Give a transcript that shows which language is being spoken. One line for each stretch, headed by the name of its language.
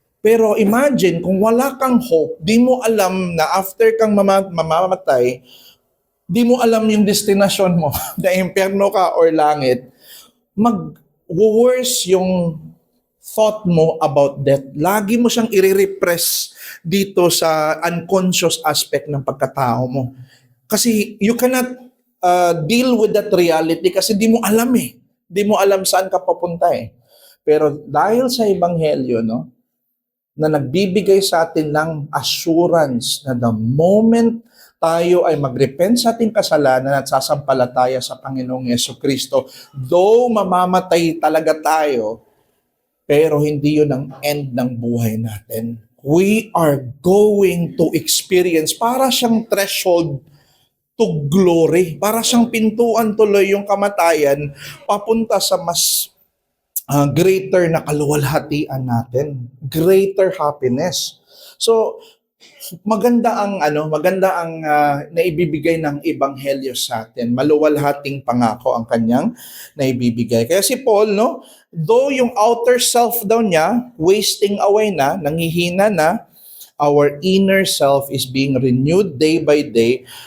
Filipino: Pero imagine kung wala kang hope, di mo alam na after kang mamamatay, di mo alam yung destination mo, na impyerno ka or langit, mag-worse yung thought mo about death. Lagi mo siyang i-repress dito sa unconscious aspect ng pagkatao mo. Kasi
English: you cannot deal with that reality
Filipino: kasi di mo alam eh. Di mo alam saan ka papunta eh. Pero dahil sa ebanghelyo, no, na nagbibigay sa atin ng assurance na the moment tayo ay mag-repent sa ating kasalanan at sasampalataya sa Panginoong Yesukristo, though mamamatay talaga tayo, pero hindi yun ang end ng buhay natin.
English: We are going to experience, para siyang threshold to glory.
Filipino: Para siyang pintuan tuloy yung kamatayan papunta sa mas greater na kaluwalhatian natin.
English: Greater happiness.
Filipino: So, maganda ang naibibigay ng ebanghelyo sa atin. Maluwalhating pangako ang kanyang naibibigay. Kaya si Paul, no, though yung outer self daw niya wasting away na, nangihina na,
English: our inner self is being renewed day by day.